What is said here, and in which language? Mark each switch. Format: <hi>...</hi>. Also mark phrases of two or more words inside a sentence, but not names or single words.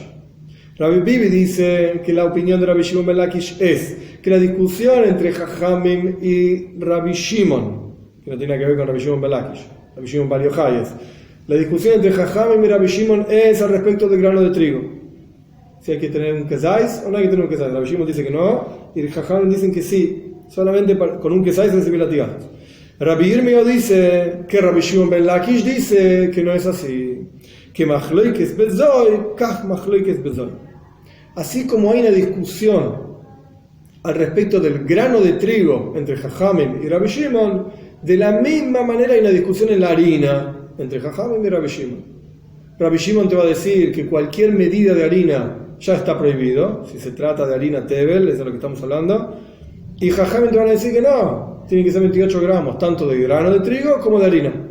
<es>Rabbi Bibi dice que la opinión de Rabbi Shimon ben Lakish es que la discusión entre Jajamim y Rabbi Shimon, que no tiene que ver con Rabbi Shimon ben Lakish, Rabbi Shimon bar Yochai, la discusión entre Jajamim y Rabbi Shimon es al respecto del grano de trigo. Si hay que tener un quesais o no hay que tener un quesais. Rabbi Shimon dice que no, y Jajamim dicen que sí, solamente con un quesais recibir latigazos. Rabbi Irmia dice que Rabbi Shimon ben Lakish dice que no es así, que</es> <he>מחלוקת בזו כך מחלוקת בזו.</he> <es>Así como hay una discusión al respecto del grano de trigo entre Jajamim y Rabbi Shimon, de la misma manera hay una discusión en la harina entre Jajamim y Rabbi Shimon. Rabbi Shimon te va a decir que cualquier medida de harina ya está prohibido, si se trata de harina tebel, eso es de lo que estamos hablando, y Jajamim te van a decir que no, tiene que ser 28 gramos, tanto de grano de trigo como de harina.</es>